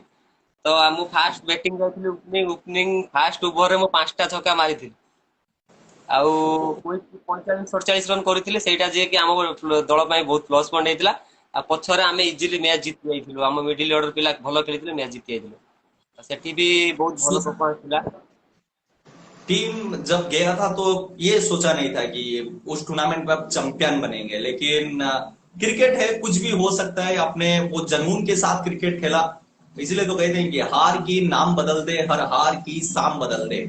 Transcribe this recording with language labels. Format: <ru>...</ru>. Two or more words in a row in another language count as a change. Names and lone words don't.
<or>ତ ମୁଁ</or> <en>first batting</en> <or>ଯାଇଥିଲି,</or> <en>opening first</en> <or>ଓଭରରେ ମୁଁ 5ଟା ଛକା ମାରିଥିଲି। ଆଉ 45 ରନ୍ କରିଥିଲେ ସେଇଟା ଯିଏ କି ଆମ ଦଳ ପାଇଁ ବହୁତ</or> <en>plus point</en> <or>ହେଇଥିଲା। ଆଉ ପଛରେ ଆମେ</or> <en>easily match</en> <or>ଜିତି ଯାଇଥିଲୁ, ଆମ</or> <en>middle order</en> <or>ପିଲା ଭଲ ଖେଳିଥିଲେ ମ୍ୟାଚ୍ ଜିତି ଯାଇଥିଲୁ। ସେଠି ବି बहुत ଭଲ परफॉर्मेंस ଥିଲା।</or> <hi>टीम जब गया था तो ये सोचा नहीं था कि उस टूर्नामेंट में आप चैंपियन बनेंगे, लेकिन क्रिकेट है, कुछ भी हो सकता है। आपने वो जुनून के साथ क्रिकेट खेला, इसलिए तो कहते हैं कि हार की नाम बदल दे, हर हार की शाम बदल दे।</hi>